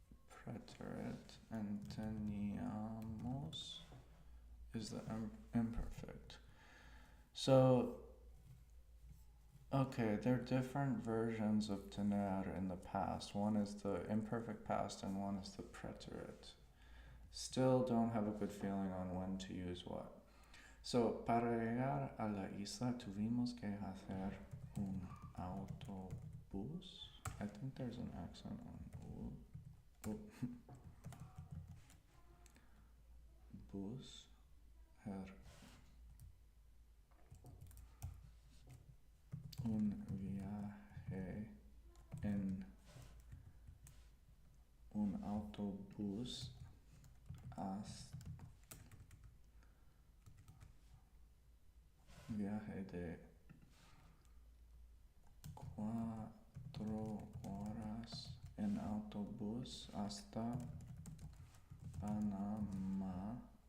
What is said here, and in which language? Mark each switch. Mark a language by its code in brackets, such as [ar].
[en] Preterite and teníamos is the imperfect. So, okay, there are different versions of tener in the past. One is the imperfect past and one is the preterite. Still don't have a good feeling on when to use what. [es] So, para llegar a la isla tuvimos que hacer un autobús. [en] I think there's an accent on bus. [es] Un viaje en un autobús viaje de 4 horas en autobús hasta Panamá.